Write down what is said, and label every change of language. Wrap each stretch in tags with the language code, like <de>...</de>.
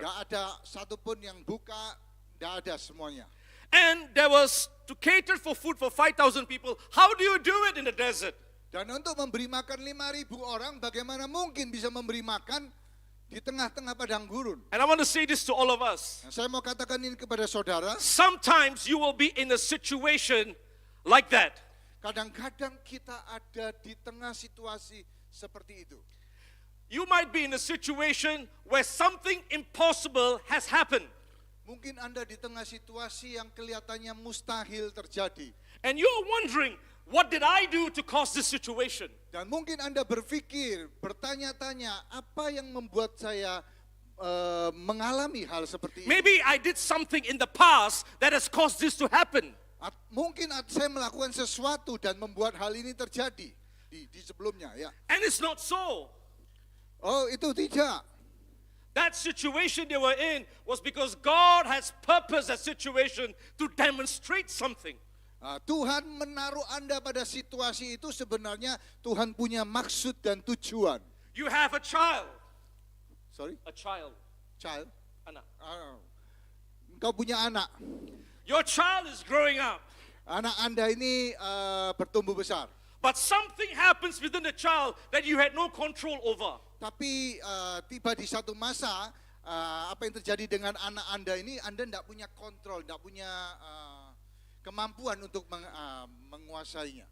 <id>Gak ada satupun yang buka, gak ada semuanya.</id> <en>And there was to cater for food for 5,000 people. How do you do it in the desert?</en> <id>Dan untuk memberi makan 5.000 orang, bagaimana mungkin bisa memberi makan di tengah-tengah padang gurun?</id> <en>And I want to say this to all of us.</en> <id>Nah, saya mau katakan ini kepada saudara.</id> <en>Sometimes you will be in a situation like that.</en> <id>Kadang-kadang kita ada di tengah situasi seperti itu.</id> <en>You might be in a situation where something impossible has happened.</en> <id>Mungkin Anda di tengah situasi yang kelihatannya mustahil terjadi.</id> <en>And you're wondering, what did I do to cause this situation?</en> <id>Dan mungkin Anda berpikir, bertanya-tanya, apa yang membuat saya mengalami hal seperti ini?</id> <en>Maybe I did something in the past that has caused this to happen.</en> <id>Mungkin saya melakukan sesuatu dan membuat hal ini terjadi di sebelumnya, ya.</id> <en>And it's not so.</en> <id>Oh, itu tidak.</id> <en>That situation they were in was because God has purposed that situation to demonstrate something.</en> <id>Tuhan menaruh Anda pada situasi itu sebenarnya Tuhan punya maksud dan tujuan.</id> <en>You have a child. Sorry? A child. Child?</en> <id>Anak. Engkau punya anak.</id> <en>Your child is growing up.</en> <id>Anak Anda ini bertumbuh besar.</id> <en>But something happens within the child that you had no control over.</en> <id>Tapi tiba di satu masa, apa yang terjadi dengan anak Anda ini, Anda tidak punya kontrol, tidak punya kemampuan untuk menguasainya.</id>